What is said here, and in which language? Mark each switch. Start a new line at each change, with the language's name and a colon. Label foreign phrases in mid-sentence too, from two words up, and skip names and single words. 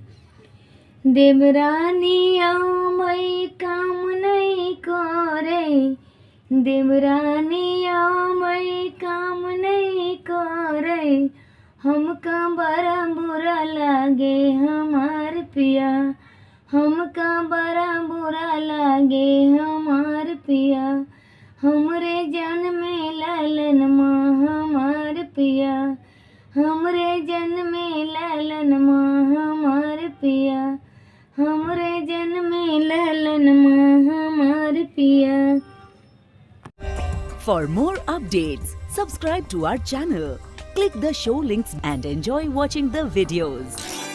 Bhojpuri: देवरानी आबै काम नहीं करे, देवरानी आबै काम नहीं करे, हमका बड़ा बुरा लागे हमार पिया, हमका बड़ा बुरा लागे हमार पिया। हमरे जन्मे ललन माँ हमार पिया, हमरे जन्मे ललन माँ हमार पिया, हमरे जन्मे ललन माँ हमार पिया।
English: For more updates, subscribe to our channel, click the show links and enjoy watching the videos.